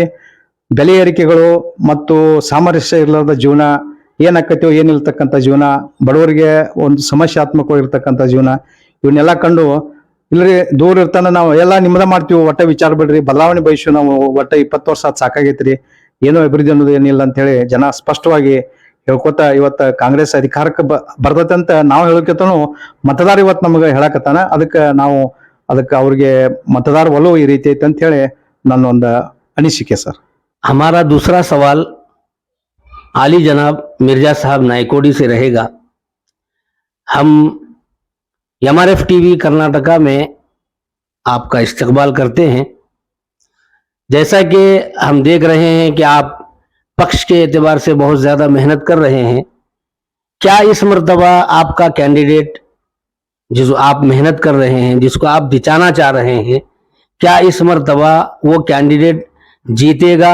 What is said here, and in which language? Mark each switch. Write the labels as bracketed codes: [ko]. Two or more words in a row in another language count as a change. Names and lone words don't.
[kn] ಬೆಲೆ ಏರಿಕೆಗಳು ಮತ್ತು ಸಾಮರಸ್ಯ ಇರಲಾರದ ಜೀವನ ಏನಾಕೈತಿವೋ ಏನಿರ್ತಕ್ಕಂಥ ಜೀವನ, ಬಡವರಿಗೆ ಒಂದು ಸಮಸ್ಯಾತ್ಮಕವಾಗಿರ್ತಕ್ಕಂಥ ಜೀವನ, ಇವನ್ನೆಲ್ಲ ಕಂಡು ಇಲ್ಲರಿ ದೂರ ಇರ್ತಾನೆ ನಾವು ಎಲ್ಲ ನಿಮ್ಮದ ಮಾಡ್ತೀವಿ, ಒಟ್ಟ ವಿಚಾರ ಬಿಡ್ರಿ, ಬದಲಾವಣೆ ಬಯಸು, ನಾವು ಒಟ್ಟ 20 ವರ್ಷ ಅದು ಸಾಕಾಗೈತ್ರಿ, ಏನೋ ಅಭಿವೃದ್ಧಿ ಅನ್ನೋದು ಏನಿಲ್ಲ ಅಂತ ಹೇಳಿ ಜನ ಸ್ಪಷ್ಟವಾಗಿ ಹೇಳ್ಕೊತ ಇವತ್ತು ಕಾಂಗ್ರೆಸ್ ಅಧಿಕಾರಕ್ಕೆ ಬರ್ತೈತೆ ಅಂತ ನಾವು ಹೇಳಕತ್ತಾನು ಮತದಾರ ಇವತ್ತು ನಮಗೆ ಹೇಳಕತ್ತಾನ। ಅದಕ್ಕೆ ಅವ್ರಿಗೆ ಮತದಾರ ಒಲವು ಈ ರೀತಿ ಐತೆ ಅಂತ ಹೇಳಿ ನನ್ನ ಒಂದು ಅನಿಸಿಕೆ ಸರ್। [hi] हमारा दूसरा सवाल आली जनाब मिर्जा साहब नायकोडी से रहेगा। हम MRF टीवी कर्नाटका में आपका इस्तकबाल करते हैं। जैसा कि हम देख रहे हैं कि आप पक्ष के एतबार से बहुत ज़्यादा मेहनत कर रहे हैं, क्या इस मर्तबा आपका कैंडिडेट जिसको आप मेहनत कर रहे हैं, जिसको आप जिताना चाह रहे हैं, क्या इस मर्तबा वो कैंडिडेट जीतेगा?